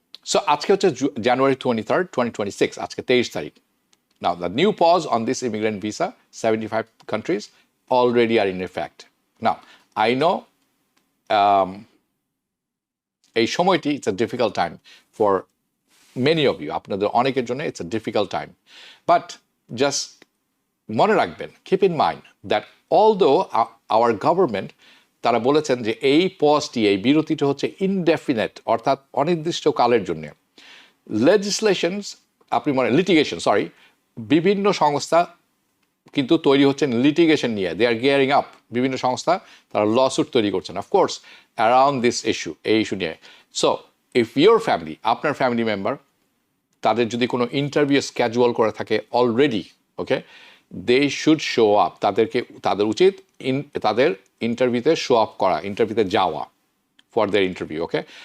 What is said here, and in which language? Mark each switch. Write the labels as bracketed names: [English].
[Bangla] So আজকে হচ্ছে জানুয়ারি 23rd, 2026, আজকে 23 তারিখ। [English] Now the new pause on this immigrant visa, 75 countries already are in effect. Now I know [Bangla] এই সময়টি [English] it's a difficult time for many of you, [Bangla] আপনাদের অনেকের জন্য [English] it's a difficult time, but just [Bangla] মনে রাখবেন, [English] keep in mind that although our government, [Bangla] তারা বলেছেন যে এই পজটি, এই বিরতিটা হচ্ছে ইনডেফিনেট, অর্থাৎ অনির্দিষ্ট কালের জন্য। লেজিসলেশনস, আপনি লিটিগেশন, সরি, বিভিন্ন সংস্থা কিন্তু তৈরি হচ্ছেন লিটিগেশন নিয়ে, [English] they are gearing up, [Bangla] বিভিন্ন সংস্থা তারা লসুট তৈরি করছেন [English] of course around this issue, [Bangla] এই ইস্যু নিয়ে। [English] so if your family, [Bangla] আপনার ফ্যামিলি মেম্বার, তাদের যদি কোনো ইন্টারভিউ স্ক্যাজুয়াল করে থাকে already, okay, [English] they should show up, [Bangla] তাদের উচিত তাদের ইন্টারভিউতে শো আপ করা, ইন্টারভিউতে যাওয়া [English] for their interview, [Bangla] ওকে।